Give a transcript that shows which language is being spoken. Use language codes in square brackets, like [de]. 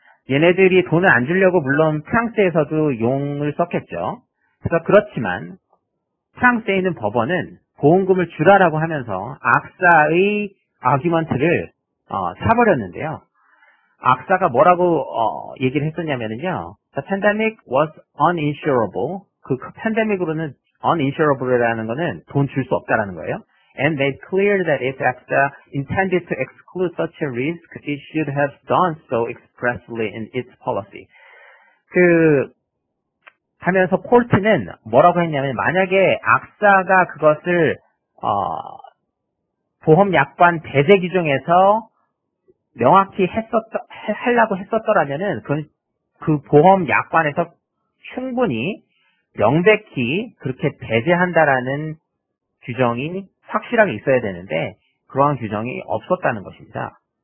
[ko] 얘네들이 돈을 안 주려고 물론 프랑스에서도 용을 썼겠죠. 그래서 그렇지만 프랑스에 있는 법원은 보험금을 주라라고 하면서 악사의 아규먼트를 사버렸는데요. 악사가 뭐라고 얘기를 했었냐면요. [en] The pandemic was uninsurable. [ko] 그 팬데믹으로는 uninsurable이라는 거는 돈 줄 수 없다라는 거예요. [en] And made clear that if AXA intended to exclude such a risk, it should have done so expressly in its policy. [ko] 하면서 콜트는 뭐라고 했냐면, 만약에 악사가 그것을 보험약관 배제 규정에서 명확히 하려고 했었더라면은 그 보험약관에서 충분히 명백히 그렇게 배제한다라는 규정이 확실하게 있어야 되는데 그러한 규정이 없었다는 것입니다.